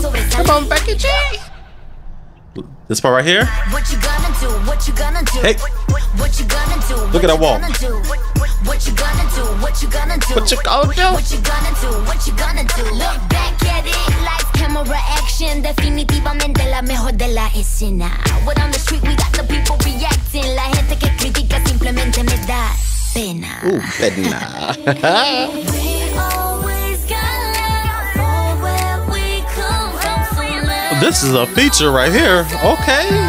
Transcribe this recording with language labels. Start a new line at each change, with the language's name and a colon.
English: Come on, Becky G. This part right here. What you gonna do? What you gonna do? Hey. What you gonna do? Look at that wall. What you gonna do? What you gonna do? What you gonna do? What you gonna do? What you gonna do? Look back at it, lights, camera, action.
Spanish: Definitivamente la mejor de la escena.
English: What on the street we got the people reacting.
Spanish: La gente que critica simplemente me da pena. Pena.
English: We always got love for where we come from. So let This is a feature right here. Okay.